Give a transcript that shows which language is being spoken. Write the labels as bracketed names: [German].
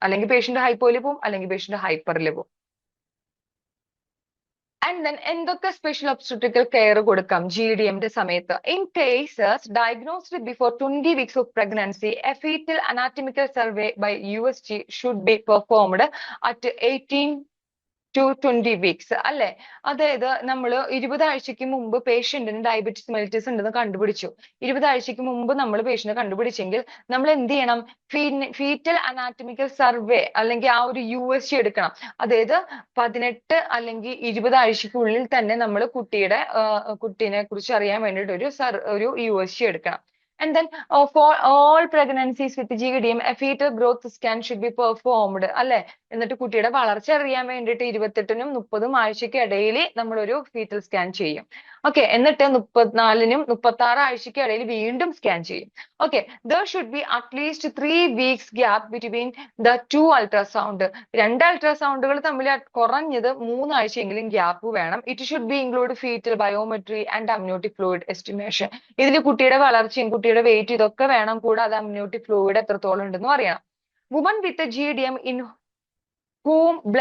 [Malayalam] അല്ലെങ്കിൽ പേഷ്യന്റ് ഹൈപ്പോയിൽ പോകും, അല്ലെങ്കിൽ പേഷ്യന്റ് ഹൈപ്പറിൽ പോകും. ആൻഡ് ദെൻ എന്തൊക്കെ സ്പെഷ്യൽ ഒബ്സ്റ്ററ്റിക്കൽ കെയർ കൊടുക്കാം GDMന്റെ സമയത്ത്? [English] In cases diagnosed before 20 weeks of pregnancy, a fetal anatomical survey by USG should be performed at 18 to 20 weeks, അല്ലെ? [Malayalam] അതായത് നമ്മൾ 20 ആഴ്ചക്ക് മുമ്പ് പേഷ്യന്റിന് ഡയബറ്റിസ് മെലിറ്റസ് ഉണ്ടെന്ന് കണ്ടുപിടിച്ചു. 20 ആഴ്ചക്ക് മുമ്പ് നമ്മൾ പേഷ്യന്റ് കണ്ടുപിടിച്ചെങ്കിൽ നമ്മൾ എന്ത് ചെയ്യണം? ഫീറ്റൽ അനാറ്റമിക്കൽ സർവേ അല്ലെങ്കിൽ ആ ഒരു USG എടുക്കണം. അതായത് 18 അല്ലെങ്കിൽ 20 ആഴ്ചക്കുള്ളിൽ തന്നെ നമ്മൾ കുട്ടീനെ കുറിച്ച് അറിയാൻ വേണ്ടിയിട്ട് ഒരു USG എടുക്കണം. [English] And then for all pregnancies with GDM, a fetal growth scan should be performed, അല്ലെ? [Malayalam] എന്നിട്ട് കുട്ടിയുടെ വളർച്ച അറിയാൻ വേണ്ടിയിട്ട് 28നും 30ഉം ആഴ്ചയ്ക്ക് ഇടയിൽ നമ്മൾ ഒരു ഫീറ്റൽ സ്കാൻ ചെയ്യും. ഓക്കെ, എന്നിട്ട് 34നും 36 ആഴ്ചയ്ക്ക് ഇടയിൽ വീണ്ടും സ്കാൻ ചെയ്യും. [English] Okay, there should be at least 3 weeks gap between the two ultrasound. [Malayalam] 2 അൾട്രാസൗണ്ടുകൾ തമ്മിൽ കുറഞ്ഞത് 3 ആഴ്ചയെങ്കിലും ഗ്യാപ്പ് വേണം. [English] It should be include fetal biometry and amniotic fluid estimation. [Malayalam] ഇതിൽ കുട്ടിയുടെ വളർച്ചയും കുട്ടിയുടെ വെയിറ്റ് ഇതൊക്കെ വേണം, കൂടാതെ amniotic fluid എത്രത്തോളം ഉണ്ടെന്നും അറിയണം. [English] Women with GDM in whom